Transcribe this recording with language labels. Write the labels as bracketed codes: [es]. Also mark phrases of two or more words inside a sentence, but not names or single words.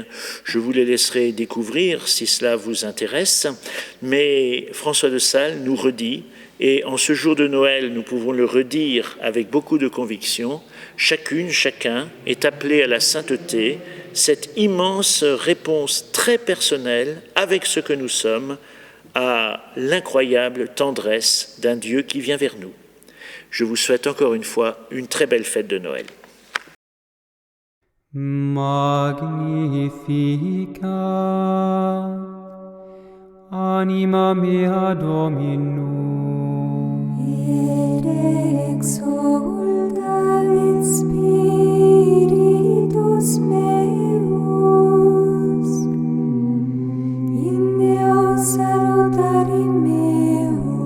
[fr] Je vous les laisserai découvrir si cela vous intéresse, mais François de Sales nous redit, et en ce jour de Noël, nous pouvons le redire avec beaucoup de conviction, chacune, chacun est appelé à la sainteté, cette immense réponse très personnelle avec ce que nous sommes à l'incroyable tendresse d'un Dieu qui vient vers nous. Je vous souhaite encore une fois une très belle fête de Noël. [la] Magnificat anima mea Dominum et exultat spiritus meus in Deo salutari meo